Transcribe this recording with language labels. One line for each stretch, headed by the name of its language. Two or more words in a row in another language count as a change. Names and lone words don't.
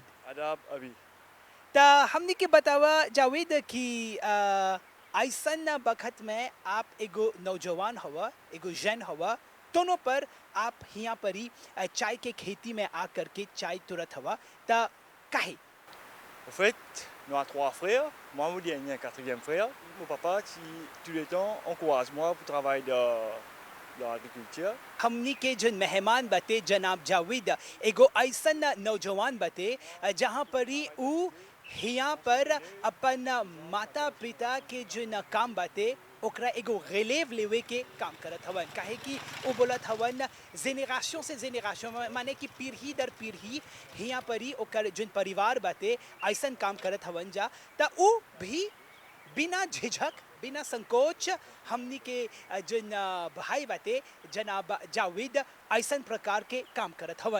Bhojpuri: आदाब अभी ता हमनी के बतावा जावेद कि ऐसन बखत में आप एगो नौजवान हवा एगो जैन हवा दोनों पर आप यहाँ पर ही चाय के खेती में आकर के चाय तुरत हवा ता काहे
French: En fait, nous avons trois frères. Moi, mon dernier, quatrième frère. Mon papa, qui tous les temps, encourage moi pour travailler dans l'agriculture.
Bhojpuri: हमनी के जो मेहमान बते जनाब जावेद एगो ऐसन नौजवान बते जहाँ पर ही उ यहाँ पर अपन माता पिता के जो काम बते ओकरा एगो रिलेव लेवे के काम करत हवन काहे कि वो बोलत हवन जेनेरेशन से जेनेरेशन माने कि पीढ़ी दर पीढ़ी यहाँ पर ही ओकर जो परिवार बाते ऐसन काम करत हवन जा त उ भी बिना झिझक बिना संकोच हमनी के जो भाई बाते जनाब जावेद ऐसन प्रकार के काम करत हवन।